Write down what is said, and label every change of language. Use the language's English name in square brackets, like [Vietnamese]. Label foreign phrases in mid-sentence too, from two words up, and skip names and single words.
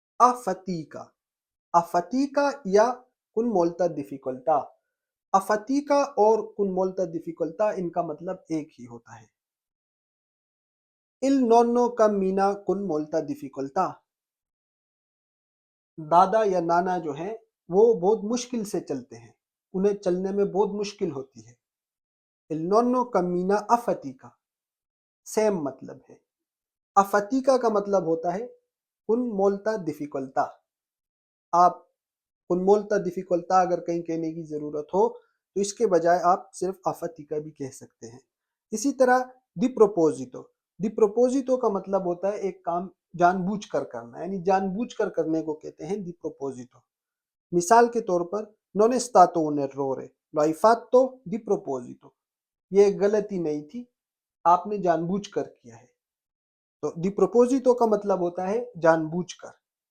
[Italian] afatica, afatica या con molta difficoltà। [Hindi] अफातिका और [Italian] con molta difficoltà [Hindi] इनका मतलब एक ही होता है। [Italian] Il nonno cammina con molta difficoltà, [Hindi] दादा या नाना जो हैं वो बहुत मुश्किल से चलते हैं, उन्हें चलने में बहुत मुश्किल होती है। [Italian] Il nonno cammina a fatica, [Hindi] सेम मतलब है। अफातिका का मतलब होता है [Italian] con molta difficoltà। [Hindi] आप [Italian] con molta difficoltà [Hindi] अगर कहीं कहने की जरूरत हो तो इसके बजाय आप सिर्फ अफातिका भी कह सकते हैं। इसी तरह [Italian] di proposito, di proposito [Hindi] का मतलब होता है एक काम जानबूझकर करना, यानी जानबूझकर करने को कहते हैं [Italian] di proposito. [Hindi] मिसाल के तौर पर [Italian] non è stato un errore, lo hai fatto di proposito, [Hindi] ये गलती नहीं थी, आपने जानबूझकर किया है। तो [Italian] di proposito [Hindi] का मतलब होता है जानबूझकर।